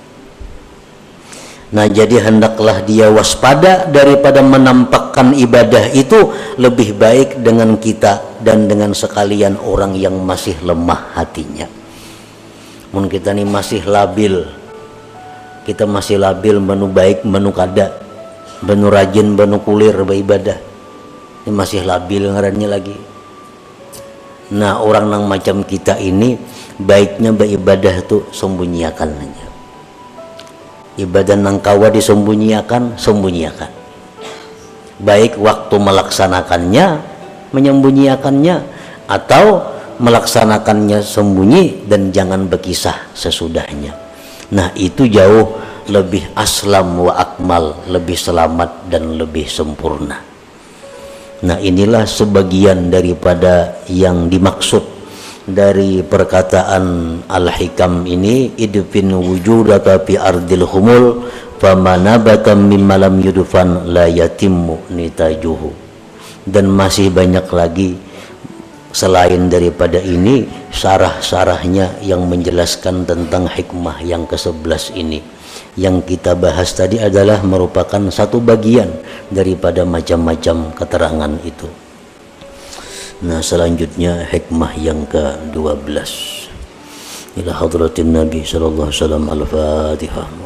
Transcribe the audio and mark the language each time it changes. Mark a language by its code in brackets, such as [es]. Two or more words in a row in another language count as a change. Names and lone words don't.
[id] Nah jadi hendaklah dia waspada daripada menampakkan ibadah itu, lebih baik dengan kita dan dengan sekalian orang yang masih lemah hatinya. [bjn] Mun kita nih masih labil, kita masih labil menu baik menu kada, menu rajin menu kulir beribadah, ini masih labil ngarannya lagi. Nah orang nang macam kita ini baiknya beribadah tuh sembunyikan aja. Ibadah nang kawa disembunyikan, sembunyikan. [id] Baik waktu melaksanakannya, menyembunyikannya, atau melaksanakannya sembunyi dan jangan berkisah sesudahnya. Nah itu jauh lebih [ar] أسلم وأكمل, [id] lebih selamat dan lebih sempurna. Nah inilah sebagian daripada yang dimaksud dari perkataan Al-Hikam ini, [ar] ادفن وجودك في أرض الخمول فما نبت مما لم يدفن لا يتم نتاجه. [id] Dan masih banyak lagi selain daripada ini syarah-syarahnya yang menjelaskan tentang hikmah yang ke-11 ini. Yang kita bahas tadi adalah merupakan satu bagian daripada macam-macam keterangan itu. Nah selanjutnya hikmah yang ke-12. [ar] إلى حضرة النبي صلى الله عليه وسلم. Al-Fatihah.